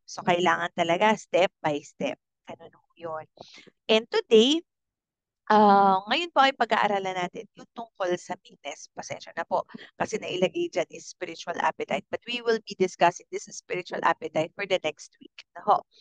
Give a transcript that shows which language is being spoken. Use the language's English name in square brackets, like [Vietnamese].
[Filipino] So, kailangan talaga step by step. Ganun ho yun. [English] And today, [Filipino] ngayon po ay pag-aaralan natin yung tungkol sa meekness. Pasensya na po kasi nailagay dyan is spiritual appetite. [English] But we will be discussing this spiritual appetite for the next week. Naho.